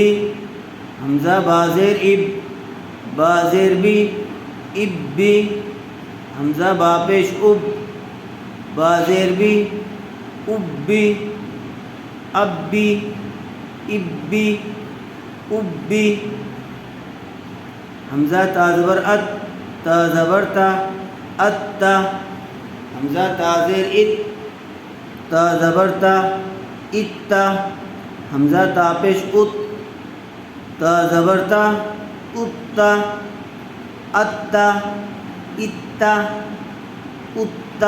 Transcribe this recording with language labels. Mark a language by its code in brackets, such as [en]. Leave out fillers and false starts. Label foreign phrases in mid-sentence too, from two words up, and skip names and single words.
[ur] حمزہ با زیر اب، با زیر بھی، اب بھی۔ حمزہ با پیش اب، با زیر بھی، اب بھی۔ اب بھی، اب بھی، اب بھی۔ حمزہ تا زبر ات، تا زبر تا، ات تا۔ حمزہ تا زیر ات، تا زبر تا، ات تا۔ حمزہ تا پیش ات، تا زبر تا، ات تا۔ ات تا، ات تا، ات تا۔